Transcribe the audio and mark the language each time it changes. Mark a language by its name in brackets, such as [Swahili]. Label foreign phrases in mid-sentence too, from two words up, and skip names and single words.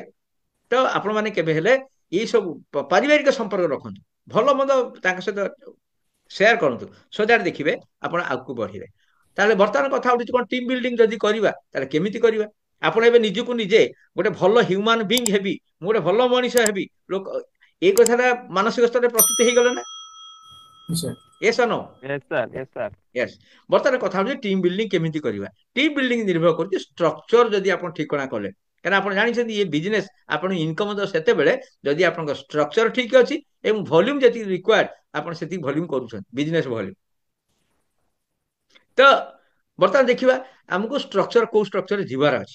[Odia] ତ ଆପଣ ମାନେ କେବେ ହେଲେ ଏଇ ସବୁ ପାରିବାରିକ ସମ୍ପର୍କ ରଖନ୍ତୁ, ଭଲ ମନ୍ଦ ତାଙ୍କ ସହିତ ସେୟାର କରନ୍ତୁ, [English] so that [Odia] ଦେଖିବେ ଆପଣ ଆଗକୁ ବଢିବେ। ତାହେଲେ ବର୍ତ୍ତମାନ କଥା ଉଠୁଛି କଣ, [English] team building [Odia] ଯଦି କରିବା ତାହେଲେ କେମିତି କରିବା। ଆପଣ ଏବେ ନିଜକୁ ନିଜେ ଗୋଟେ ଭଲ [English] human being [Odia] ହେବି, ମୁଁ ଗୋଟେ ଭଲ ମଣିଷ ହେବି, ଲୋକ ଏଇ କଥାଟା ମାନସିକ ସ୍ତରରେ ପ୍ରସ୍ତୁତି ହେଇଗଲେ ନା? सर [English] Yes or no? Yes sir, yes sir. ୟେସ୍। [Odia] ବର୍ତ୍ତମାନ କଥା ହଉଛି [English] team building [Odia] କେମିତି କରିବା। [English] team building [Odia] ନିର୍ଭର କରୁଛି ଷ୍ଟ୍ରକ୍ଚର ଯଦି ଆପଣ ଠିକଣା କଲେ, କାରଣ ଆପଣ ଜାଣିଛନ୍ତି ଏ ବିଜନେସ ଆପଣ ଇନକମ ତ ସେତେବେଳେ ଯଦି ଆପଣଙ୍କ ଷ୍ଟ୍ରକ୍ଚର ଠିକ ଅଛି ଏବଂ ଭଲ୍ୟୁମ ଯେତିକି ରିକ୍ୱାର୍ଡ ଆପଣ ସେତିକି ଭଲ୍ୟୁମ କରୁଛନ୍ତି, [English] business volume. [Odia] ତ ବର୍ତ୍ତମାନ ଦେଖିବା ଆମକୁ ଷ୍ଟ୍ରକ୍ଚର କୋଉ ଷ୍ଟ୍ରକ୍ଚରରେ ଯିବାର ଅଛି।